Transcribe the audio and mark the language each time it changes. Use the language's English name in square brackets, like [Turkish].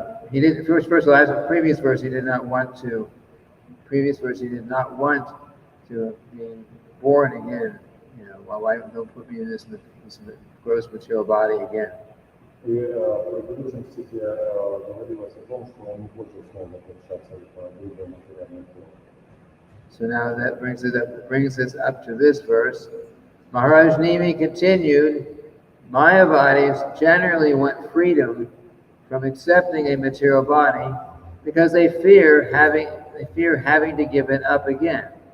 [English] He didn't. First of all, as a previous verse, he did not want to. Previous verse, he did not want to be born again. Why don't put me in this gross material body again? [Russian] И в предыдущем стихе говорилось о том, что он не хочет снова возвращаться в грубое материальное тело. [English] So now that brings us up to this verse. Maharaj Nimi continued, Mayavadis generally want freedom from accepting a material body because they fear having to give it up again.